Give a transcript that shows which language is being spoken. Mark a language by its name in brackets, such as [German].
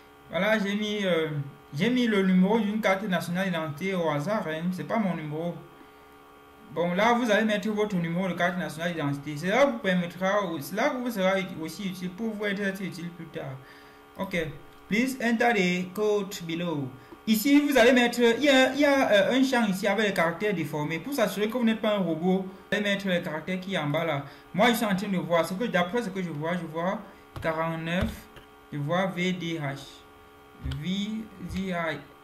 [French] Voilà, j'ai mis le numéro d'une carte nationale d'identité au hasard, hein, c'est pas mon numéro. Bon, là, vous allez mettre votre numéro de carte nationale d'identité. Cela vous permettra, cela vous sera aussi utile pour vous être utile plus tard. Ok. [English] Please enter the code below. [French] Ici, vous allez mettre, il y a un champ ici avec les caractères déformés. Pour s'assurer que vous n'êtes pas un robot, vous allez mettre les caractères qui est en bas là. Moi, je suis en train de voir, d'après ce que je vois 49, je vois VDH. VDH.